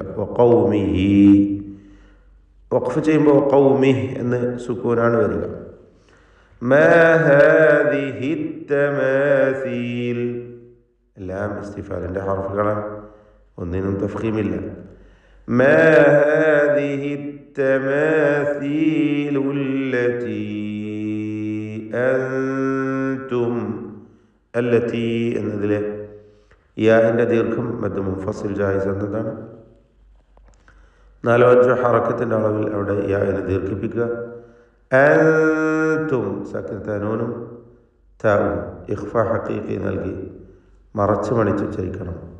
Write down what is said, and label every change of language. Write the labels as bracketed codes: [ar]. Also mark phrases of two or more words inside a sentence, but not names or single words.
[ml] വഖൗമിഹി, വഖഫ് ചെയ്യുമ്പോൾ ഖൗമിഹ് എന്ന് സുക്കൂനാണ് വരിക. [ar] ما هذه التماثيل, [ml] എല്ലാം ഇസ്തിഫാലിൻ്റെ ഹർഫുകളാണ്, ഒന്നിനും തഫ്ഖീമില്ല. [ar] ما هذه التماثيل التي أنتم, التي [ml] എന്നതിലെ യാഇൻ്റെ ദീർഘം [ar] مد منفصل جائز [ml] എന്നതാണ്. 4-5 ഹറക്കത്തിൻ്റെ അളവിൽ അവിടെ യാഇനെ ദീർഘിപ്പിക്കുക. അൻതും സക്കിനൂനും താവും [ar] إخفاء حقيقي [ml] നൽകി മറച്ച് മണിച്ച് ഉച്ചരിക്കണം.